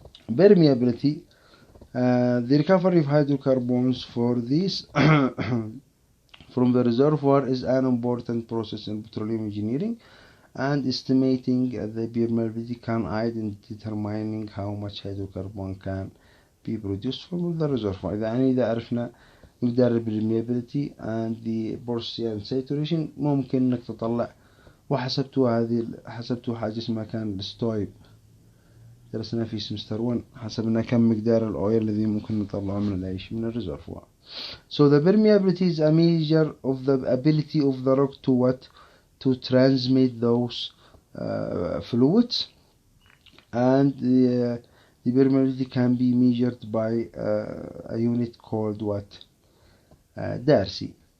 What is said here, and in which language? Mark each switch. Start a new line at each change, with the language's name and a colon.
English: Permeability, the recovery of hydrocarbons for this from the reservoir is an important process in petroleum engineering, and estimating the permeability can aid in determining how much hydrocarbon can be produced from the reservoir.
Arabic: يعني إذا عرفنا مقدار
English: permeability and the porosity and saturation
Arabic: ممكن إنك تطلع، حسبتوا حاجة اسمها كان الستويب، درسنا في سمستر 1، حسبنا كم مقدار الأويل الذي ممكن نطلعه من الريزرفوار.
English: So the permeability is a measure of the ability of the rock to transmit those fluids, and the permeability can be measured by a unit called Darcy.